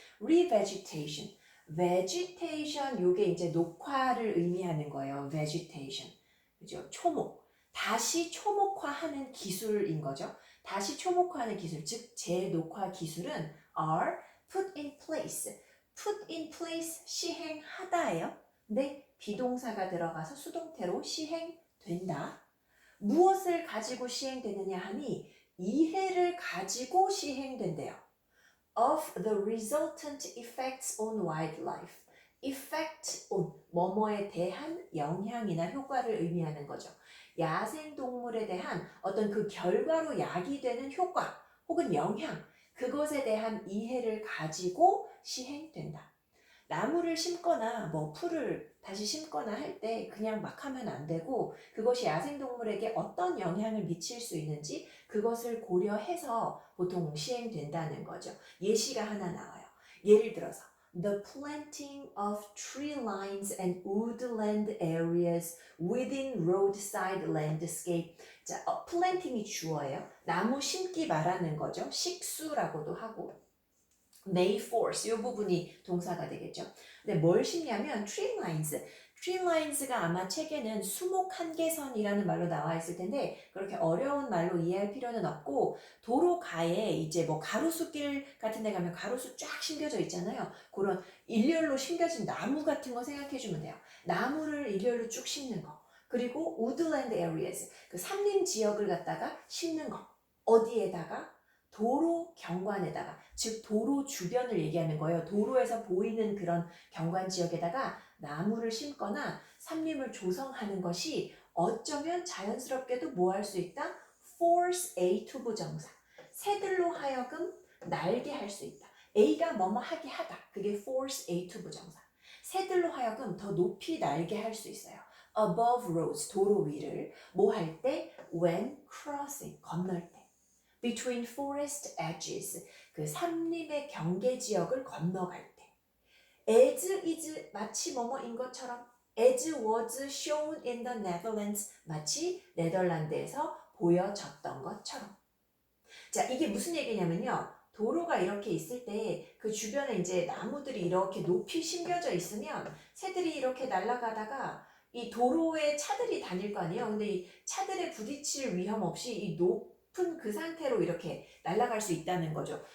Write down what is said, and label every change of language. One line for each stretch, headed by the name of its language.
English: Revegetation.
Korean: vegetation 요게 이제 녹화를 의미하는 거예요. vegetation. 그죠? 초목. 다시 초목화하는 기술인 거죠. 다시 초목화하는 기술, 즉 재녹화 기술은
English: are put in place. put in place
Korean: 시행하다예요. 근데 비동사가 들어가서 수동태로 시행된다. 무엇을 가지고 시행되느냐 하니 이해를 가지고 시행된대요.
English: of the resultant effects on wildlife.
Korean: effect on 뭐뭐에 대한 영향이나 효과를 의미하는 거죠. 야생동물에 대한 어떤 그 결과로 야기되는 효과 혹은 영향, 그것에 대한 이해를 가지고 시행된다. 나무를 심거나 뭐 풀을 다시 심거나 할 때 그냥 막 하면 안 되고 그것이 야생동물에게 어떤 영향을 미칠 수 있는지 그것을 고려해서 보통 시행된다는 거죠. 예시가 하나 나와요. 예를 들어서
English: The planting of tree lines and woodland areas within roadside landscape.
Korean: 자, planting이 주어예요. 나무 심기 말하는 거죠. 식수라고도 하고.
English: may force
Korean: 이 부분이 동사가 되겠죠. 근데 뭘 심냐면 tree lines. tree lines가 아마 책에는 수목 한계선이라는 말로 나와 있을 텐데 그렇게 어려운 말로 이해할 필요는 없고 도로 가에 이제 뭐 가로수길 같은 데 가면 가로수 쫙 심겨져 있잖아요. 그런 일렬로 심겨진 나무 같은 거 생각해 주면 돼요. 나무를 일렬로 쭉 심는 거. 그리고 woodland areas 그 산림 지역을 갖다가 심는 거. 어디에다가? 도로 경관에다가, 즉 도로 주변을 얘기하는 거예요. 도로에서 보이는 그런 경관 지역에다가 나무를 심거나 산림을 조성하는 것이 어쩌면 자연스럽게도 뭐 할 수 있다?
English: force A to
Korean: 부정사. 새들로 하여금 날게 할 수 있다. A가 뭐뭐 하게 하다. 그게
English: force A to
Korean: 부정사. 새들로 하여금 더 높이 날게 할 수 있어요.
English: above roads,
Korean: 도로 위를 뭐 할 때?
English: when crossing,
Korean: 건널 때.
English: between forest edges,
Korean: 그 산림의 경계 지역을 건너갈 때.
English: as is
Korean: 마치 뭐뭐인 것처럼
English: as was shown in the Netherlands
Korean: 마치 네덜란드에서 보여졌던 것처럼. 자, 이게 무슨 얘기냐면요. 도로가 이렇게 있을 때 그 주변에 이제 나무들이 이렇게 높이 심겨져 있으면 새들이 이렇게 날아가다가 이 도로에 차들이 다닐 거 아니에요. 근데 이 차들에 부딪힐 위험 없이 이 높은 그 상태로 이렇게 날아갈 수 있다는 거죠.